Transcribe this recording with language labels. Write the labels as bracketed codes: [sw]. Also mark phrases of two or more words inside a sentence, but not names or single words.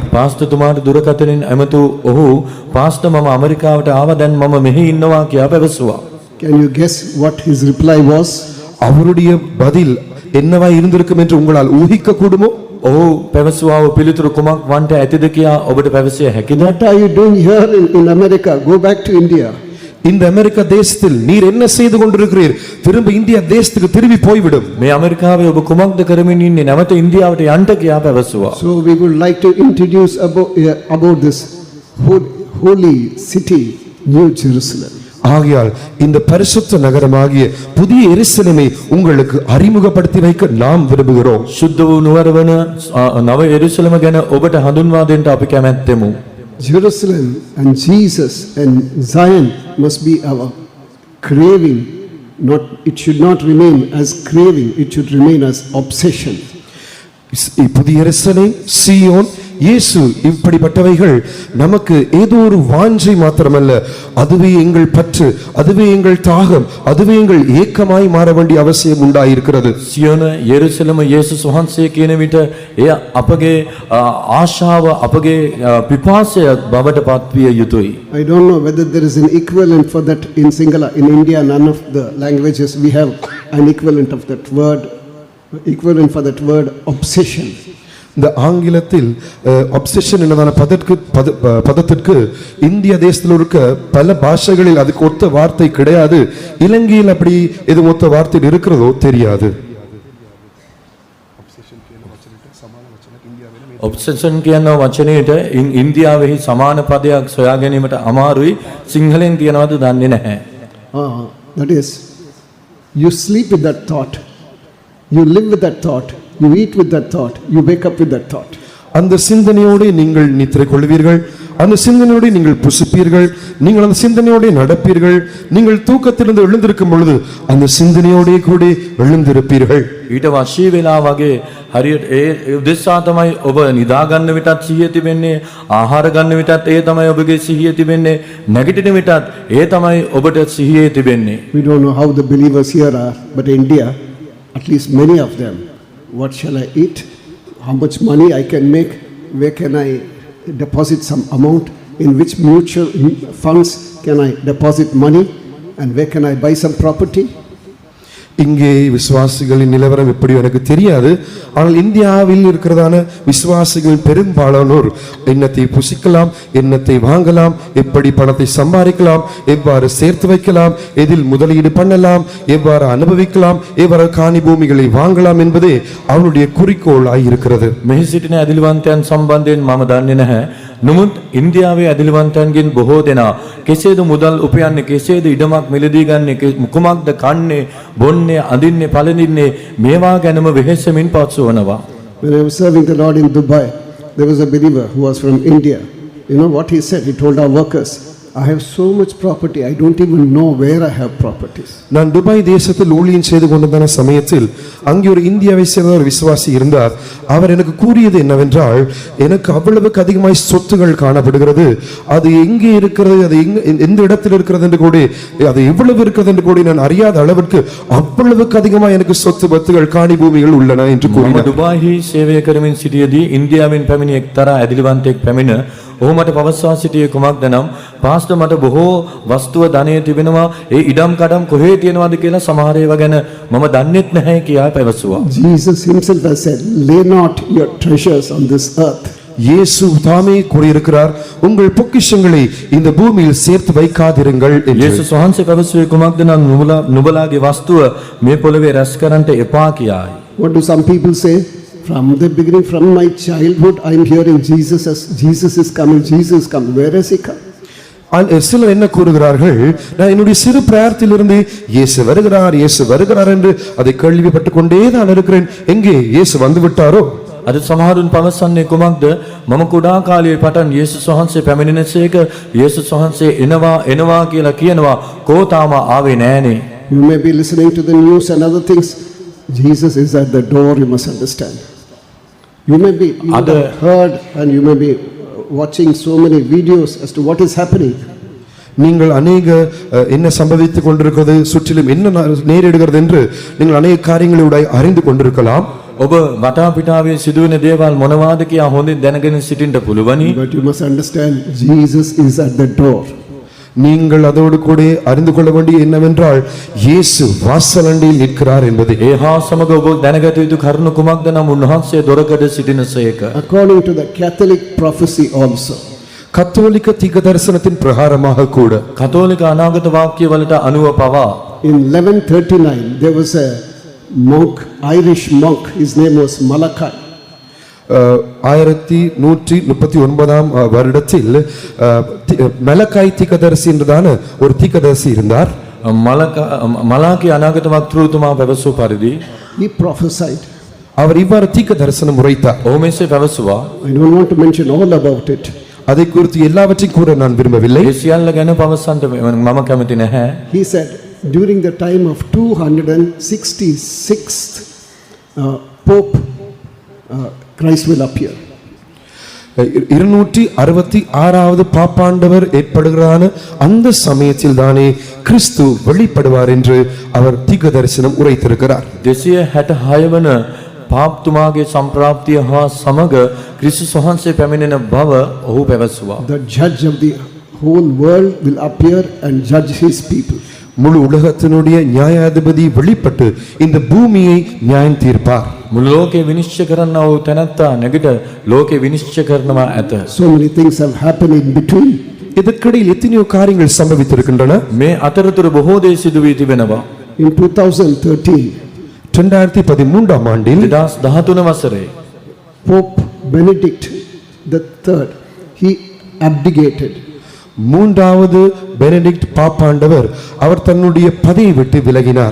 [si] පාස්ටර්තුමාට දුරකථනයෙන් ඇමතු ඔහු, "පාස්ටර්, මම ඇමරිකාවට ආවා, දැන් මම මෙහි ඉන්නවා" කියලා පැවසුවා. [en] Can you guess what his reply was? [ta] அவருடைய பதில் என்னவாய் இருந்திருக்கும் என்று உங்களால் ஊகிக்க கூடுமோ? [si] ඔහු පැවසුවා වූ පිළිතුරු කුමක් වන්ට ඇතිද කියා ඔබට පැවසිය හැකිද? [en] What are you doing here in America? Go back to India. [ta] இந்த அமெரிக்கா தேசத்தில் நீர் என்ன செய்து கொண்டிருக்கிறீர்? திரும்ப இந்தியா தேசத்துக்கு திரும்பி போய்விடும். [si] මේ ඇමරිකාවේ ඔබ කුමක්ද කරමින් ඉන්නේ? නැවත ඉන්දියාවට යන්න කියා පැවසුවා. [en] So we would like to introduce about this holy city, New Jerusalem. [ta] ஆகையால் இந்த பரிசுத்த நகரமாகிய புதிய எருசலேமை உங்களுக்கு அறிமுகப்படுத்தி வைக்க நாம் விரும்புகிறோம். [si] සුද්ධ වූ නුවර වන නව යෙරුසලම ගැන ඔබට හඳුන්වා දෙන්න අපි කැමැත්තෙමු. [en] Jerusalem and Jesus and Zion must be our craving. It should not remain as craving, it should remain as obsession. [ta] புதிய எருசலேம், சீயோன், இயேசு, இப்படிப்பட்டவைகள் நமக்கு ஏதோ ஒரு வாஞ்சை மாத்திரமல்ல, அதுவே எங்கள் பற்று, அதுவே எங்கள் தாகம், அதுவே எங்கள் ஏக்கமாய் மாற வேண்டிய அவசியம் உண்டாயிருக்கிறது. [si] සියොන යෙරුසලම යේසුස් වහන්සේ කියන විට එය අපගේ ආශාව, අපගේ පිපාසය බවට පත්විය යුතුයි. [en] I don't know whether there is an equivalent for that in Sinhala. In India, none of the languages we have an equivalent of that word, equivalent for that word obsession. [ta] இந்த ஆங்கிலத்தில் obsession என்னதான பதத்திற்கு இந்திய தேசத்தில் இருக்க பல பாஷைகளில் அதுக்கு ஒத்த வார்த்தை கிடையாது. இலங்கையில் அப்படி எது ஒத்த வார்த்தை இருக்கிறதோ தெரியாது. [si] ඔබ්සෙෂන් කියන වචනයට ඉන්දියාවෙහි සමාන පදයක් සොයා ගැනීමට අමාරුයි. සිංහලෙන් කියනවද දන්නේ නැහැ. [en] That is, you sleep with that thought, you live with that thought, you eat with that thought, you wake up with that thought. [ta] அந்த சிந்தனையோடு நீங்கள் நித்திரை கொள்வீர்கள், அந்த சிந்தனையோடு நீங்கள் புசிப்பீர்கள், நீங்கள் அந்த சிந்தனையோடு நடப்பீர்கள். நீங்கள் தூக்கத்திலிருந்து எழுந்திருக்கும் பொழுது அந்த சிந்தனையோடு கூட எழுந்திருப்பீர்கள். [si] ඊට වශී වෙලා වගේ හරියට ඒ උදෙසා තමයි ඔබ නිදා ගන්න විටත් සිහිය තිබෙන්නේ, ආහාර ගන්න විටත් ඒ තමයි ඔබගේ සිහිය තිබෙන්නේ, නැගිටින විටත් ඒ තමයි ඔබට සිහිය තිබෙන්නේ. [en] We don't know how the believers here are, but India, at least many of them, what shall I eat? How much money I can make? Where can I deposit some amount? In which mutual funds can I deposit money? And where can I buy some property? [ta] இங்கே விசுவாசிகளின் நிலவரம் எப்படி எனக்கு தெரியாது. ஆனால் இந்தியாவில் இருக்கிறதான விசுவாசிகள் பெரும்பாலானோர் எண்ணத்தை புசிக்கலாம், எண்ணத்தை வாங்கலாம், எப்படி பணத்தை சம்பாதிக்கலாம், எவ்வாறு சேர்த்து வைக்கலாம், எதில் முதலீடு பண்ணலாம், எவ்வாறு அனுபவிக்கலாம், எவ்வாறு காணி பூமிகளை வாங்கலாம் என்பதே அவனுடைய குறிக்கோளாய் இருக்கிறது. [si] මෙහි සිටින ඇදිලිවන්තයන් සම්බන්ධයෙන් මම දන්නේ නැහැ. නමුත් ඉන්දියාවේ ඇදිලිවන්තයන්ගෙන් බොහෝ දෙනා කෙසේද මුදල් උපයන්නේ, කෙසේද ඉඩමක් මිලදී ගන්නේ, කුමක්ද කන්නේ, බොන්නේ, අඳින්නේ, පළඳින්නේ, මේවා ගැනම වෙහෙසමින් පත්සවනවා. [en] When I was serving the Lord in Dubai, there was a believer who was from India. You know what he said? He told our workers, I have so much property, I don't even know where I have properties. [ta] நான் துபாய் தேசத்தில் ஊழியம் செய்து கொண்டிருந்த சமயத்தில் அங்கே ஒரு இந்தியாவை சேர்ந்த ஒரு விசுவாசி இருந்தார். அவர் எனக்கு கூறியது என்னவென்றால், எனக்கு அவ்வளவுக்கு அதிகமாய் சொத்துகள் காணப்படுகிறது, அது எங்கே இருக்கிறது, அது எந்த இடத்தில் இருக்கிறது என்று கூட, அது எவ்வளவு இருக்கிறது என்று கூட நான் அறியாத அளவிற்கு அவ்வளவுக்கு அதிகமாக எனக்கு சொத்து பத்துகள் காணி பூமிகள் உள்ளன என்று මම கூறினார். [si] දුබායිහි සේවය කරමින් සිටියේදී ඉන්දියාවෙන් පැමිණි එක්තරා ඇදිලිවන්තයෙක් පැමිණ ඔහු මට පවසා සිටියේ කුමක්ද නම්, පාස්ටර් මට බොහෝ වස්තුව ධනය තිබෙනවා, ඒ ඉඩම් කඩම් කොහේ තියෙනවද කියලා සමහර ඒවා ගැන මම දන්නෙත් නැහැ කියා පැවසුවා. [en] Jesus himself has said, lay not your treasures on this earth. [ta] இயேசு தாமே கூறியிருக்கிறார், உங்கள் பொக்கிஷங்களை இந்த பூமியில் சேர்த்து வைக்காதிருங்கள் என்று. [si] යේසුස් වහන්සේ පැවසුවේ කුමක්ද නම්, නුඹලාගේ වස්තුව මේ පොළවේ රැස් කරන්නට එපා කියායි. [en] What do some people say? From the beginning, from my childhood, I am hearing Jesus is coming, Jesus is coming. Where has he come? [ta] சிலர் என்ன கூறுகிறார்கள், நான் என்னுடைய சிறு பிராயத்திலிருந்து இயேசு வருகிறார், இயேசு வருகிறார் என்று அதை கேள்விப்பட்டுக் கொண்டே தான் இருக்கிறேன். எங்கே இயேசு வந்து விட்டாரோ? [si] අද සමහරුන් පවසන්නේ කුමක්ද, මම කුඩා කාලයේ පටන් යේසුස් වහන්සේ පැමිණෙනසේක, යේසුස් වහන්සේ එනවා කියලා කියනවා, කෝ තාම ආවේ නෑනේ. [en] You may be listening to the news and other things. Jesus is at the door, you must understand. You would have heard and you may be watching so many videos as to what is happening. [ta] நீங்கள் அநேக என்ன சம்பவித்துக் கொண்டிருக்கிறது, சுற்றிலும் என்ன நேரிடுகிறது என்று நீங்கள் அநேக காரியங்களோட அறிந்து கொண்டிருக்கலாம். [si] ඔබ වටා පිටාවේ සිදුවෙන දේවල් මොනවාද කියා හොඳින් දැනගෙන සිටින්න පුළුවනි. [en] But you must understand, Jesus is at the door. [ta] நீங்கள் அதோடு கூட அறிந்து கொள்ள வேண்டிய என்னவென்றால், இயேசு வாசலண்டில் நிற்கிறார் என்பது. [si] ඒ හා සමග ඔබ දැනගත යුතු කරුණු කුමක්ද නම්, උන්වහන්සේ දොරකඩ සිටිනසේක. [en] According to the Catholic prophecy also, [ta] கத்தோலிக்க தீர்க்கதரிசனத்தின் பிரகாரமாக கூட, [si] කතෝලික අනාගත වාක්‍යවලට අනුව පවා [en] in 1139 there was a monk, Irish monk, his name was Malachi. [ta] 1139 வருடத்தில் மலக்காய் தீர்க்கதரிசி என்றதான ஒரு தீர்க்கதரிசி இருந்தார். [si] මලාකී අනාගත වක්තෘතුමා පැවසූ පරිදි [en] He prophesied. [ta] அவர் இவ்வாறு தீர்க்கதரிசனம் உரைத்தார். [si] ඔහු මෙසේ පැවසුවා. [en] I don't want to mention all about it. [ta] அதை குறித்து எல்லாவற்றையும் கூற நான் விரும்பவில்லை. [si] ඒ සියල්ල ගැන පවසන්න මම කැමති නැහැ. [en] He said during the time of 266th Pope, Christ will appear. [ta] 266வது பாப்பாண்டவர் ஏற்படுகிறான அந்த சமயத்தில் தானே கிறிஸ்து வெளிப்படுவார் என்று அவர் தீர்க்கதரிசனம் உரைத்திருக்கிறார். [si] 266 වන පාප්තුමාගේ සම්ප්‍රාප්තිය හා සමග ක්‍රිස්තුස් වහන්සේ පැමිණෙන බව ඔහු පැවසුවා. [en] The judge of the whole world will appear and judge his people. [ta] முழு உலகத்தினுடைய நியாயாதிபதி வெளிப்பட்டு இந்த பூமியை நியாயம் தீர்ப்பார். [si] මුළු ලෝකේ විනිශ්චය කරන්නා වූ තැනැත්තා නැගිට ලෝකේ විනිශ්චය කරනවා ඇත. [en] So many things have happened in between. [ta] இதற்கிடையில் எத்தனையோ காரியங்கள் சம்பவித்திருக்கின்றன. [si] මේ අතරතුර බොහෝ දේ සිදු වී තිබෙනවා. [en] In 2013, [ta] 2013 ஆண்டில் [si] 2013 වසරේ [en] Pope Benedict III, he abdicated. [ta] மூன்றாவது பெனடிக்ட் பாப்பாண்டவர் அவர் தன்னுடைய பதவியை விட்டு விலகினார்.